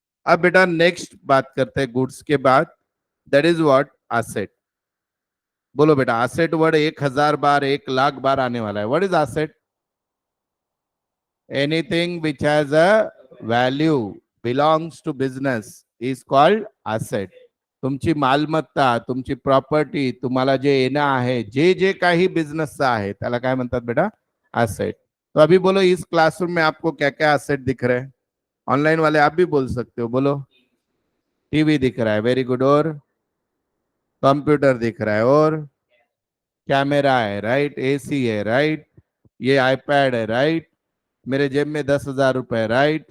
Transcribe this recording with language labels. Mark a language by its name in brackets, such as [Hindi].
[Hindi] अब बेटा नेक्स्ट बात करते हैं गुड्स के बाद, [English] That is what? [Hindi] एसेट। बोलो बेटा एसेट वर्ड 1,000 बार, 1,00,000 बार आने वाला है। [English] What is asset? Anything which has a value, belongs to business, is called asset. [Marathi] तुमची मालमत्ता, तुमची प्रॉपर्टी, तुम्हाला जे येणं आहे, जे जे काही बिझनेसचं आहे, त्याला काय म्हणतात बेटा? [English] Asset. [Hindi] तो अभी बोलो इस क्लासरूम में आपको क्या क्या एसेट दिख रहे हैं? ऑनलाइन वाले आप भी बोल सकते हो, बोलो। टीवी दिख रहा है, वेरी गुड। और कंप्यूटर दिख रहा है, और कैमरा है, राइट। एसी है, राइट। ये आईपैड है, राइट। मेरे जेब में 10,000 रुपए, राइट।